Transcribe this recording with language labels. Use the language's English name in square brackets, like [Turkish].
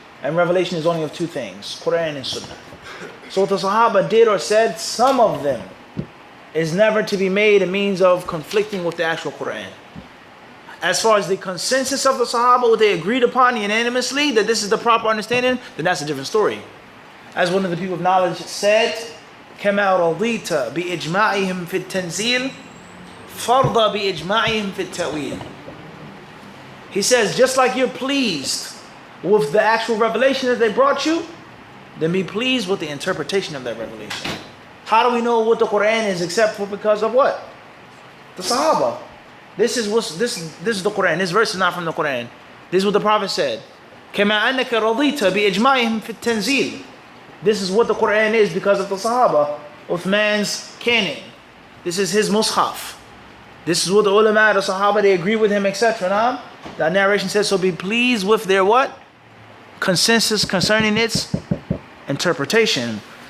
[English] And revelation is only of two things, Quran and Sunnah. So what the Sahaba did or said, some of them is never to be made a means of conflicting with the actual Quran. As far as the consensus of the Sahaba, what they agreed upon unanimously, that this is the proper understanding, then that's a different story. As one of the people of knowledge said, [Arabic] كَمَا رَضِيتَ بِإِجْمَاعِهِمْ فِي التَّنزِيلِ فَرْضَ بِإِجْمَاعِهِمْ فِي التَّأْوِيلِ. [English] He says, just like you're pleased with the actual revelation that they brought you, then be pleased with the interpretation of that revelation. How do we know what the Quran is except for because of what? The Sahaba. This is the Quran. This verse is not from the Quran. This is what the Prophet said. [Arabic] كما أنك رضيت بإجماعهم في التنزيل. [English] This is what the Quran is because of the Sahaba, Uthman's canon. This is his mushaf. This is what the ulama, the Sahaba, they agree with him, etc. Now, that narration says, so be pleased with their what? Consensus concerning its interpretation.